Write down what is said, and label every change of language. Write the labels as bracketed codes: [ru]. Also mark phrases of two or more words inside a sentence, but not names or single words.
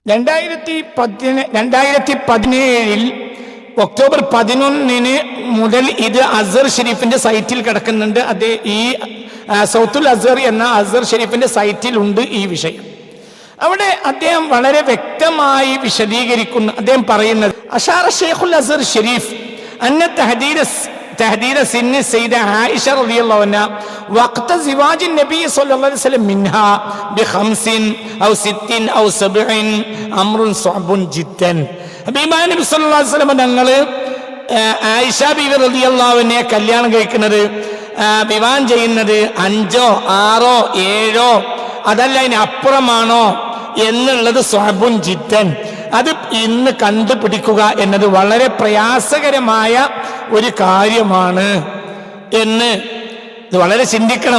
[ml] 2017 ഒക്ടോബർ 11 മുതൽ ഇത് അസ്ഹർ ഷരീഫിന്റെ സൈറ്റിൽ കിടക്കുന്നുണ്ട്. അത് ഈ സൗത്തുൽ അസ്ഹർ എന്ന അസ്ഹർ ഷരീഫിന്റെ സൈറ്റിലുണ്ട് ഈ വിഷയം. അവിടെ അദ്ദേഹം വളരെ വ്യക്തമായി വിശദീകരിക്കുന്ന അദ്ദേഹം പറയുന്നത് [ar] أشار شيخ الأزهر الشريف أن تهديد سن السيدة عائشة رضي الله عنها وقت زواج النبي صلى الله عليه وسلم منها ب5 أو 6 أو 7 أمر صعب جدا. [ml] ബഹുമാനപ്പെട്ട നബി [ar] صلى الله عليه وسلم [ml] തങ്ങൾ ആയിഷ ബീവി [ar] رضي الله عنها [ml] കല്യാണം കഴിക്കുന്നത് വിവാഹം ചെയ്യുന്നത് 5 6 7 അതല്ല അതിനപ്പുറമാണോ എന്നുള്ളത് [ar] صعب جدا, [ml] അത് ഇന്ന് കണ്ടുപിടിക്കുക എന്നത് വളരെ പ്രയാസകരമായ ഒരു കാര്യമാണ് എന്ന് ഇത് വളരെ ചിന്തിക്കണം.